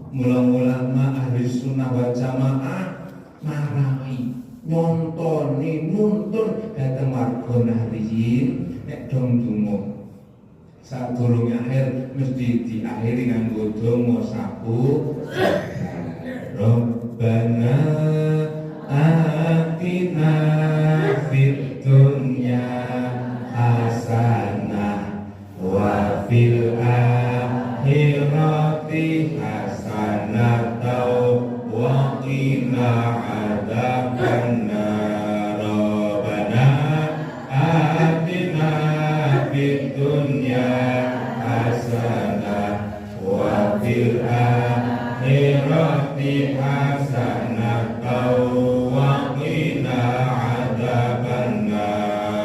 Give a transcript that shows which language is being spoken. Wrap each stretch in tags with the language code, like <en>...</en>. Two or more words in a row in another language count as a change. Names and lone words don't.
<jv>Mula-mula</jv> <ar>أهل السنة والجماعة</ar> <jv>marai nyontoni nuntun dhateng warga nahliyin nek dong donga sadurunge akhir mesti diakhiri nganggo donga sapu</jv> <ar>ربنا آتنا في الدنيا حسنة وفي الآخرة حسنة وقنا عذاب النار. ربنا آتنا في الدنيا حسنة وفي الآخرة حسنة وقنا عذاب النار.</ar>